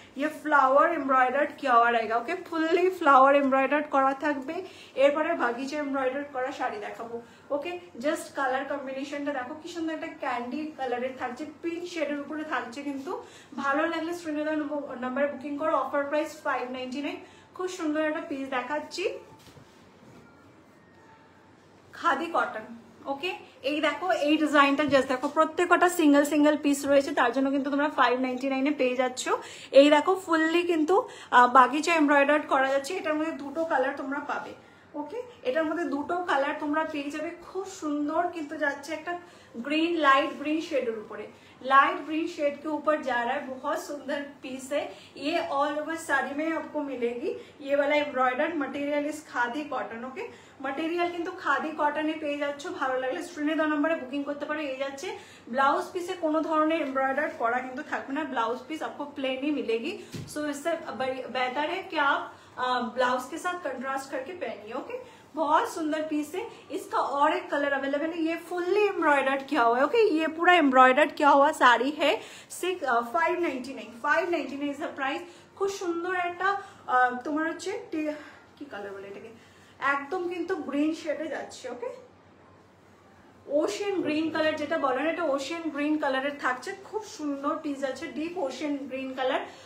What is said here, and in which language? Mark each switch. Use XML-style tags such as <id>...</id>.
<hi>ये flower embroidered किया हुआ रहेगा। ओके, फुल्ली फ्लावर एम्ब्रॉयडर्ड</hi> <bn>করা থাকবে। এরপরে বাগিচে এমব্রয়ডার্ড করা শাড়ি দেখাবো। ওকে, জাস্ট কালার কম্বিনেশনটা দেখো কি সুন্দর, একটা ক্যান্ডি কালারের থাকছে, পিঙ্ক শেডের উপরে থাকছে কিন্তু। ভালো লাগলে স্ক্রিনে নাম্বারে বুকিং করো, অফার প্রাইস 599। খুব সুন্দর একটা পিস দেখাচ্ছি, খাদি কটন। ওকে, এই দেখো এই ডিজাইনটা জাস্ট দেখো, প্রত্যেকটা সিঙ্গেল সিঙ্গেল পিস রয়েছে, তার জন্য কিন্তু তোমরা 599 এ পেয়ে যাচ্ছ। এই দেখো ফুললি কিন্তু বাগিচা এমব্রয়ডার্ড করা যাচ্ছে। এটার মধ্যে দুটো কালার তোমরা পাবে। ওকে, এটার মধ্যে দুটো কালার তোমরা পেয়ে যাবে, খুব সুন্দর কিন্তু যাচ্ছে।</bn> <hi>একটা ग्रीन लाइट ग्रीन शेड ऊपर, लाइट ग्रीन शेड के ऊपर जा रहा है, बहुत सुंदर पीस है। ये ऑल ओवर साड़ी में आपको मिलेगी। ये वाला एम्ब्रॉयडर्ड मटेरियल इस खादी कॉटन।</hi> <bn>ओके, मटेरियल किंतु खादी कॉटने পেয়ে যাচ্ছ। ভালো লাগলে স্ক্রিনে দেওয়া নম্বরে বুকিং করতে পারো। এই যাচ্ছে ब्लाउज पीसे কোনো ধরনের एम्ब्रॉयडर्ड করা কিন্তু থাকবে না,</bn> <hi>ब्लाउज पीस आपको प्लेन ही मिलेगी। सो इससे बेहतर है कि आप ब्लाउज के साथ कंट्रास्ट करके पहनिए। ओके, बहुत सुंदर पीस है। इसका और एक कलर अवेलेबल है, ये फुल्ली एम्ब्रॉयडर्ड किया हुआ है। ओके, ये पूरा एम्ब्रॉयडर्ड किया हुआ साड़ी है। 599 इज द प्राइस।</hi> <bn>খুব সুন্দর একটা তোমার হচ্ছে কি কালার বলে এটাকে, একদম কিন্তু গ্রিন শেডে যাচ্ছে। ওকে, ওশিয়ান গ্রিন কালার যেটা বলেন, এটা ওশিয়ান গ্রিন কালারের থাকছে, খুব সুন্দর পিস আছে, ডিপ ওশিয়ান গ্রিন কালার।</bn>